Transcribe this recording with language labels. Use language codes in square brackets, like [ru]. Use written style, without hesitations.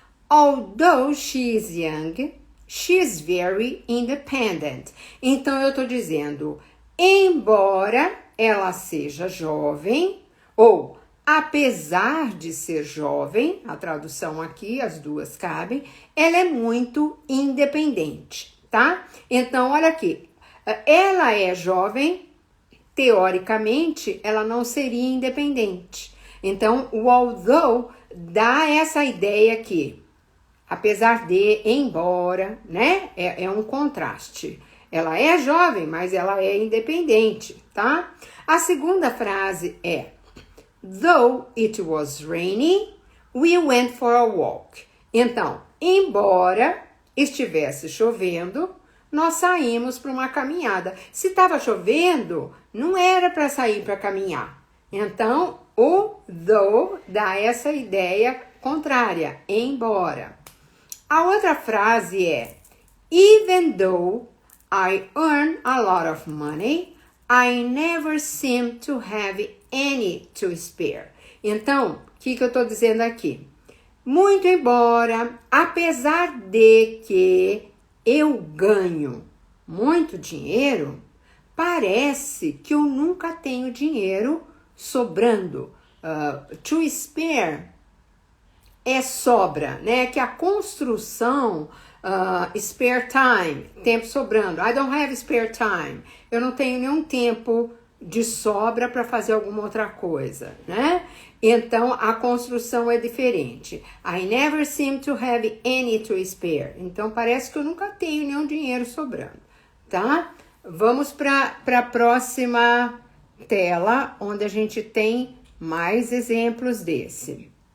[en] Although she is young, she is very independent. [pt] Então, eu tô dizendo, embora ela seja jovem, ou apesar de ser jovem, a tradução aqui, as duas cabem, ela é muito independente, tá? Então, olha aqui, ela é jovem, teoricamente, ela não seria independente. Então, o although dá essa ideia aqui, apesar de, embora, né? É um contraste. Ela é jovem, mas ela é independente, tá? A segunda frase é [en] though it was rainy, we went for a walk. [pt] Então, embora estivesse chovendo, nós saímos para uma caminhada. Se estava chovendo, não era para sair para caminhar. Então, o though dá essa ideia contrária, embora. A outra frase é [en] even though I earn a lot of money, I never seem to have any to spare. [pt] Então, o que eu estou dizendo aqui? Muito embora, apesar de que eu ganho muito dinheiro, parece que eu nunca tenho dinheiro sobrando. To spare é sobra, né? Que a construção, spare time, tempo sobrando. [en] I don't have spare time. [pt] Eu não tenho nenhum tempo de sobra para fazer alguma outra coisa, né? Então, a construção é diferente. [en] I never seem to have any to spare. [pt] Então, parece que eu nunca tenho nenhum dinheiro sobrando, tá? Vamos para a próxima tela, onde a gente tem mais exemplos desse.